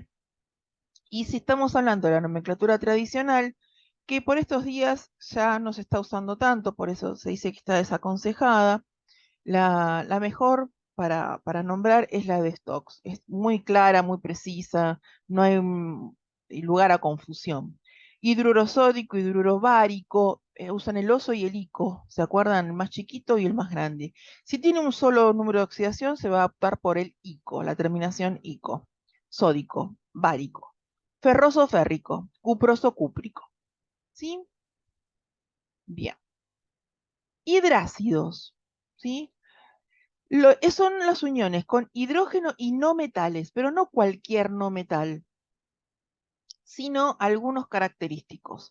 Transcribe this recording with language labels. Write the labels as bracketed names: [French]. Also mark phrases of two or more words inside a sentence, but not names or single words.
[Spanish] Y si estamos hablando de la nomenclatura tradicional, que por estos días ya no se está usando tanto, por eso se dice que está desaconsejada, la mejor para nombrar es la de Stokes. Es muy clara, muy precisa, no hay lugar a confusión. Hidruro sódico, hidruro bárico, usan el oso y el ico, ¿se acuerdan? El más chiquito y el más grande. Si tiene un solo número de oxidación, se va a optar por el ico, la terminación ico. Sódico, bárico. Ferroso férrico, cuproso cúprico. ¿Sí? Bien. Hidrácidos, ¿sí? Son las uniones con hidrógeno y no metales, pero no cualquier no metal, sino algunos característicos.